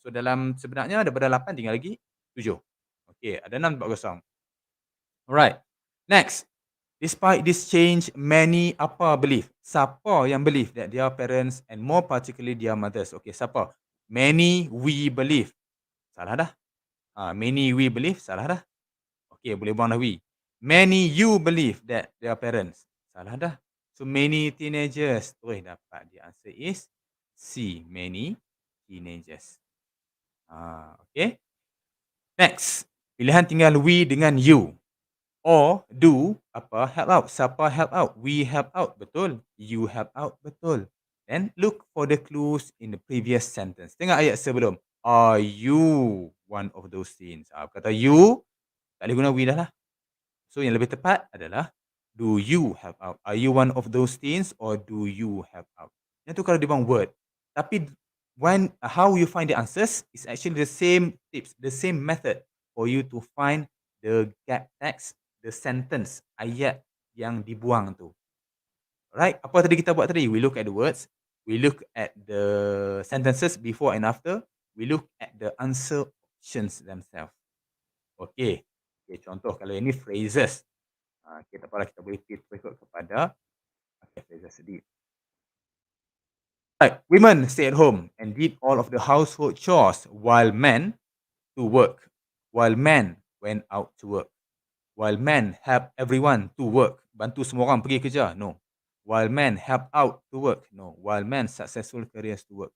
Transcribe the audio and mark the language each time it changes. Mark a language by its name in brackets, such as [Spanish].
[Malay] So, sebenarnya daripada 8 tinggal lagi 7. Okay. Ada 6 tempat kosong. Alright. Next. [English] Despite this change, many believe. Siapa yang believe that their parents and more particularly their mothers. Okay, siapa? [Malay] Many we believe. Salah dah. Many we believe. Salah dah. Okay, boleh buang dah we. [English] Many you believe that their parents. Salah dah. So many teenagers. Terus dapat. The answer is C. Many teenagers. Okay. Next. [Malay] Pilihan tinggal we dengan you. [English] Or do apa help out. Siapa help out? We help out. Betul. You help out. Betul. Then look for the clues in the previous sentence. Tengok ayat sebelum. Are you one of those teens? [Malay] Kata you, tak boleh guna we dah lah. So yang lebih tepat adalah do you help out? [English] Are you one of those teens or do you help out? Yang tu kalau dia buang word. Tapi how you find the answers is actually the same tips, the same method for you to find the gap text, the sentence, ayat yang dibuang tu. Right? Apa tadi kita buat tadi? We look at the words, we look at the sentences before and after, we look at the answer options themselves. [Malay] Okay. Contoh kalau ini phrases. Kita tak boleh ikut kepada phrases sedih. [English] Right. Women stay at home and did all of the household chores while men to work. While men went out to work. While men help everyone to work. Bantu semua orang pergi kerja. No. While men help out to work. No. While men successful careers to work.